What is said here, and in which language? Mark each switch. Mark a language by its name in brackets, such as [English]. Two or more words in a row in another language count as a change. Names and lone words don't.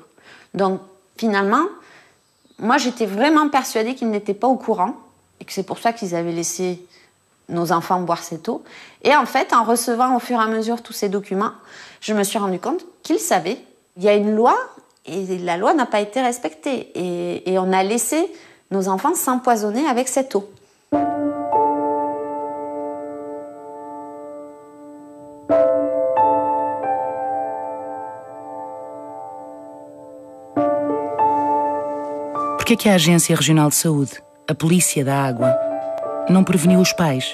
[French] Donc finalement, moi j'étais vraiment persuadée qu'ils n'étaient pas au courant et que c'est pour ça qu'ils avaient laissé nos enfants boire cette eau. Et en fait, en recevant au fur et à mesure tous ces documents, je me suis rendu compte qu'ils savaient. Il y a une loi et la loi n'a pas été respectée. Et on a laissé nos enfants s'empoisonner avec cette eau. [Portuguese] Por que a Agência Regional de Saúde, a Polícia da Água, não preveniu os pais?